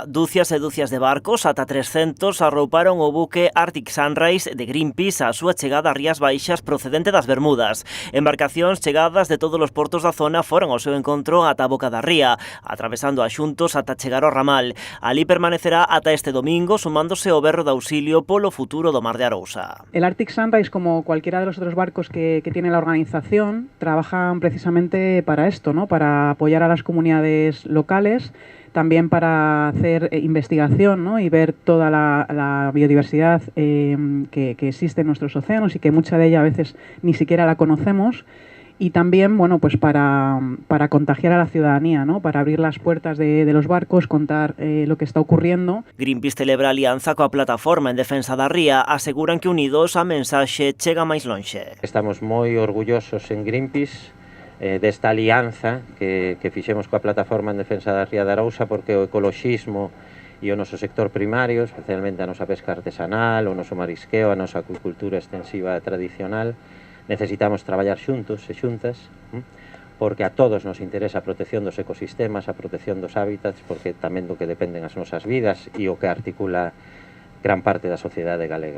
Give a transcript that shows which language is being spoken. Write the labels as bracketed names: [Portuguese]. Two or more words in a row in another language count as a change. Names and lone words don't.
[Galician] Dúcias e dúcias de barcos, ata 300, arrouparon o buque Arctic Sunrise de Greenpeace á súa chegada ás Rías Baixas procedente das Bermudas. Embarcacións chegadas de todos os portos da zona foron ao seu encontro ata a boca da ría, atravesando a xuntos ata chegar ao ramal. Alí permanecerá ata este domingo, sumándose ao berro de auxilio polo futuro do mar de Arousa. [Spanish] El Arctic Sunrise, como cualquiera de los otros barcos que tiene la organización, trabajan precisamente para esto, ¿no? Para apoyar a las comunidades locales, también para hacer investigación, ¿no? Y ver toda la biodiversidad que existe en nuestros océanos y que mucha de ella a veces ni siquiera la conocemos. y también, bueno, pues para contagiar a la ciudadanía, ¿no? Para abrir las puertas de los barcos, contar lo que está ocurriendo. [Galician] Greenpeace celebra alianza coa plataforma en defensa da ría, aseguran que unidos a mensaxe chega máis lonxe. Estamos moi orgullosos en Greenpeace desta alianza que fixemos coa plataforma en defensa da ría de Arousa, porque o ecoloxismo e o noso sector primario, especialmente a nosa pesca artesanal, o noso marisqueo, a nosa acuicultura extensiva tradicional, necesitamos traballar xuntos e xuntas, porque a todos nos interesa a protección dos ecosistemas, a protección dos hábitats, porque tamén do que dependen as nosas vidas e o que articula gran parte da sociedade galega.